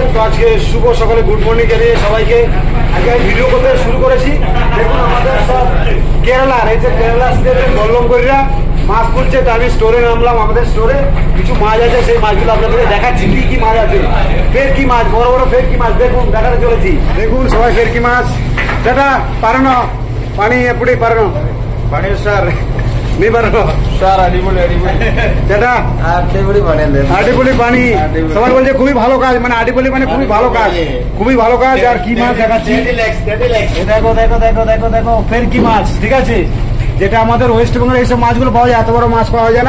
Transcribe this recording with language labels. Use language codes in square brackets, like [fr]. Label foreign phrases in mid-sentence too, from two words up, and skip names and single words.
[bn] তো আজকে শুভ সকালে গুড মর্নিং জানিয়ে সবাইকে আজকে আমি ভিডিও করতে শুরু করেছি। দেখুন আমাদের সব কেরালার, এই যে কেরালা স্টেটের বল্লমগড়িরা মাছ তুলছে। তো আমি স্টোরে নামলাম, আমাদের স্টোরে কিছু মাছ আছে, সেই মাছগুলো আপনাদের দেখাচ্ছি কি কি মাছ আছে। ফেরকি মাছ, বড় বড় ফেরকি মাছ দেখুন দেখাতে চলেছি। দেখুন সবাই ফেরকি মাছ [ml] ചേട്ടാ പറഞ്ഞോ പണി എപ്പടി പറഞ്ഞോ പണി സാർ നീ പറഞ്ഞോ സാർ അടിപൊളി ചേട്ടാ [bn] আডিবলি বানালেন [ml] അടിപൊളി പണി [bn] সবাই বলছে খুবই ভালো কাজ, মানে আডিবলি মানে খুবই ভালো কাজ, খুবই ভালো কাজ। আর কি মাছ দেখাচ্ছি দেখো দেখো দেখো দেখো দেখো ফেরকি মাছ, ঠিক আছে, যেটা আমাদের ওয়েস্ট বেঙ্গলের এইসব মাছগুলো পাওয়া যায়, এত বড় মাছ পাওয়া যায় না।